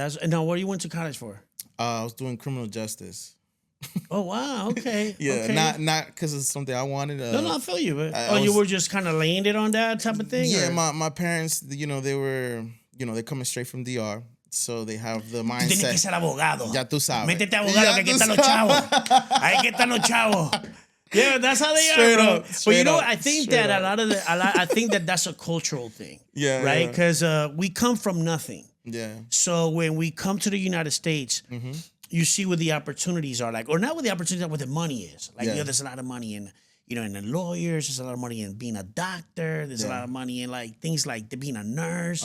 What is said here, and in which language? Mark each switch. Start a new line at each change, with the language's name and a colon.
English: Now, what you went to college for? I was doing criminal justice. Oh, wow. Okay. Yeah, not because it's something I wanted. No, I feel you. You were just kind of laying it on that type of thing? Yeah, my parents, they were... they're coming straight from DR, so they have the mindset.
Spanish: Tienes que ser abogado. Ya tú sabes. Métete abogado, que aquí están los chavos. Ahí que están los chavos.
English: Yeah, that's how they are, bro. But you know what? I think that I think that that's a cultural thing. Yeah. Right? Because we come from nothing. Yeah. So when we come to the United States, you see what the opportunities are like, or not what the opportunities are, what the money is. Like, there's a lot of money in in the lawyers, there's a lot of money in being a doctor, there's a lot of money in like things like being a nurse.